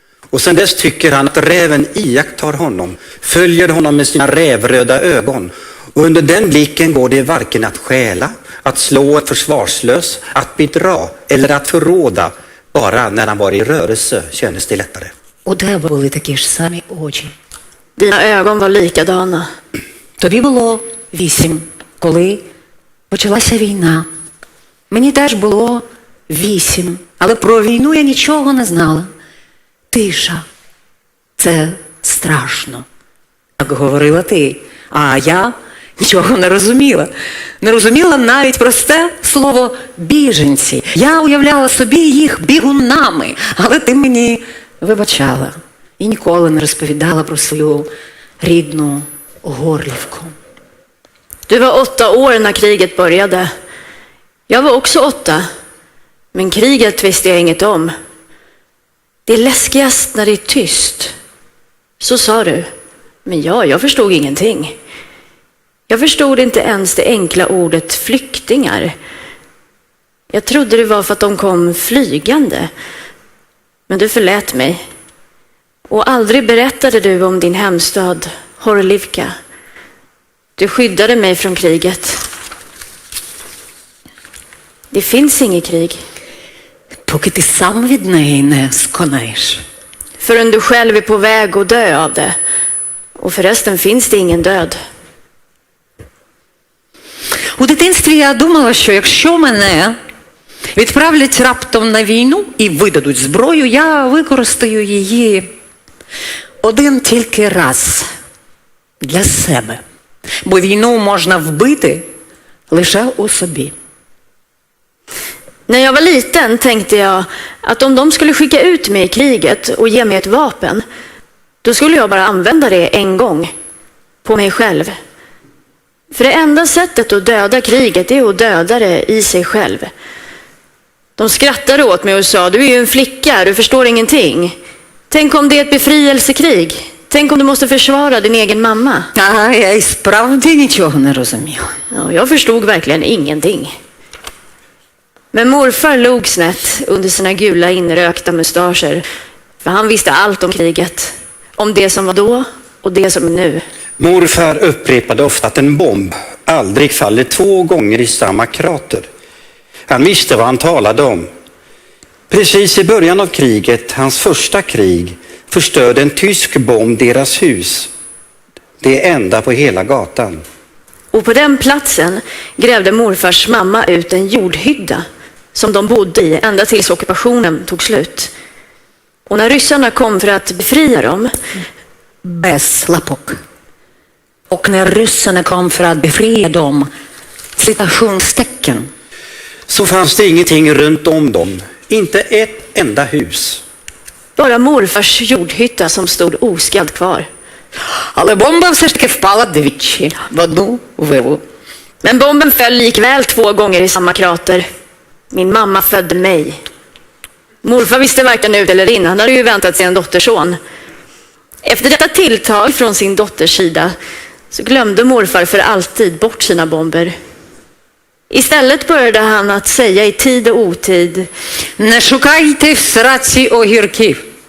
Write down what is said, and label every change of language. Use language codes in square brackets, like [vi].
[sv] Och sen dess tycker han att räven iakttar honom, följer honom med sina rävröda ögon. Och under den blicken går det varken att stjäla, att slå ett försvarslös, att bedra eller att förråda. Bara när han var i rörelse kändes det lättare. [uk] У тебе були такі ж самі очі. [sv] Dina ögon var likadana. [uk] Тобі було 8, коли почалася війна. Мені теж було 8, але про війну я нічого не знала. Тиша. Це страшно. Так говорила ти. А я нічого не розуміла. Не розуміла навіть просте слово «біженці». Я уявляла собі їх бігунами, але ти мені вибачала і ніколи не розповідала про свою рідну Горлівку. [sv] Du var 8 år när kriget började. Jag var också 8. Men kriget visste jag inget om. Det är läskigast när det är tyst. Så sa du. Men jag förstod ingenting. Jag förstod inte ens det enkla ordet flyktingar. Jag trodde det var för att de kom flygande. Men du förlät mig. Och aldrig berättade du om din hemstad, Horlivka. Du skyddade mig från kriget. Det finns inget krig. [uk] Поки ти сам від неї не сконаєш. [sv] Förrän du själv är på väg att dö av det. Och förresten finns det ingen död. [uk] У дитинстві я думала, що якщо мене відправлять раптом на війну і видадуть зброю, я використаю її один тільки раз для себе. Бо війну можна вбити лише у собі. [sv] När jag var liten tänkte jag att om de skulle skicka ut mig i kriget och ge mig ett vapen, då skulle jag bara använda det en gång på mig själv. För det enda sättet att döda kriget är att döda det i sig själv. De skrattade åt mig och sa, du är ju en flicka, du förstår ingenting. Tänk om det är ett befrielsekrig. Tänk om du måste försvara din egen mamma. [uk] А, я і справді нічого не розуміла. [sv] Ja, jag förstod verkligen ingenting. Men morfar log snett under sina gula inrökta mustascher. För han visste allt om kriget. Om det som var då och det som är nu. Morfar upprepade ofta att en bomb aldrig faller 2 gånger i samma krater. Han visste vad han talade om. Precis i början av kriget, hans första krig, förstörde en tysk bomb deras hus. Det enda på hela gatan. Och på den platsen grävde morfars mamma ut en jordhydda som de bodde i ända tills ockupationen tog slut. Och när ryssarna kom för att befria dem, [uk] Без лапок. [sv] Och när ryssarna kom för att befria dem, citationstecken, Så fanns det ingenting runt om dem. Inte ett enda hus. bara morfars jordhytta som stod oskadd kvar. [uk] Але бомба все ж таки впала двічі в одну виву. [sv] Men bomben föll likväl 2 gånger i samma krater. Min mamma födde mig. Morfar visste varken ut eller in. Han hade ju väntat sig en dotterson. Efter detta tilltag från sin dotters sida så glömde morfar för alltid bort sina bomber. Istället började han att säga i tid och otid: [uk] Не шукайте в сраці огірків.